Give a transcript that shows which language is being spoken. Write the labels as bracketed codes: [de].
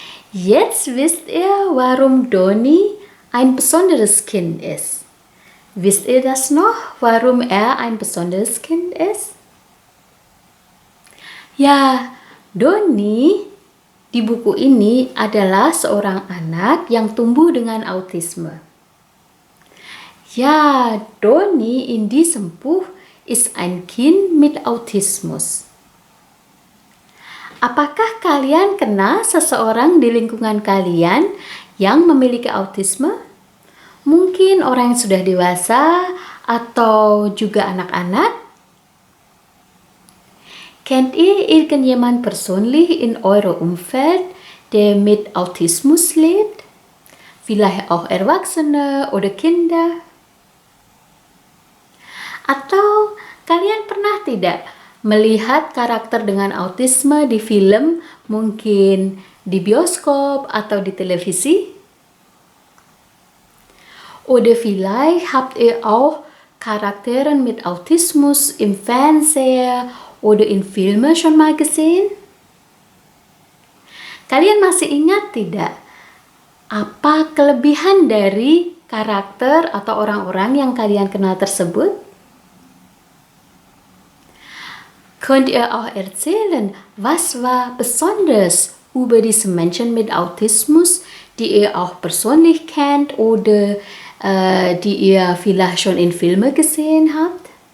[de] Jetzt wisst ihr, warum Doni ein besonderes Kind ist. Wisst ihr das noch, warum er ein besonderes Kind ist? [id] Ya, Doni di buku ini adalah seorang anak yang tumbuh dengan autisme. [de] Ja, Doni in diesem Buch ist ein Kind mit Autismus. [id] Apakah kalian kenal seseorang di lingkungan kalian yang memiliki autisme? Mungkin orang yang sudah dewasa atau juga anak-anak? [de] Kennt ihr irgendjemand persönlich in eurem Umfeld, der mit Autismus lebt? Vielleicht auch Erwachsene oder Kinder? [id] Atau kalian pernah tidak melihat karakter dengan autisme di film, mungkin di bioskop atau di televisi? [de] Oder vielleicht habt ihr auch Charakteren mit Autismus im Fernseher oder in Filmen schon mal gesehen? [id] Kalian masih ingat tidak apa kelebihan dari karakter atau orang-orang yang kalian kenal tersebut? [de] Könnt ihr auch erzählen, was war besonders über diese Menschen mit Autismus, die ihr auch persönlich kennt oder die ihr vielleicht schon in Filmen gesehen habt?